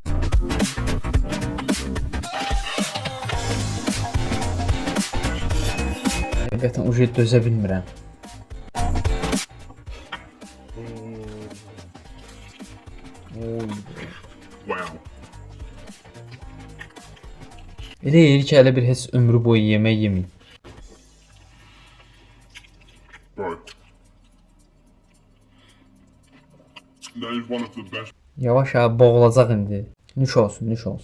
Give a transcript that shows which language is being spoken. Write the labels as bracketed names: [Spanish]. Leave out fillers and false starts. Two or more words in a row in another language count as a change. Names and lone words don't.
[Azerbaijani] Həqiqətən uje dözə bilmirəm. Oy. Wow. Elə yeyir ki, hələ bir heç ömrü boyu yemək yeməyib. [English] Right. That is one of the best. [Azerbaijani] Yavaş abi boğulacaq indi. Nuş olsun, nuş olsun.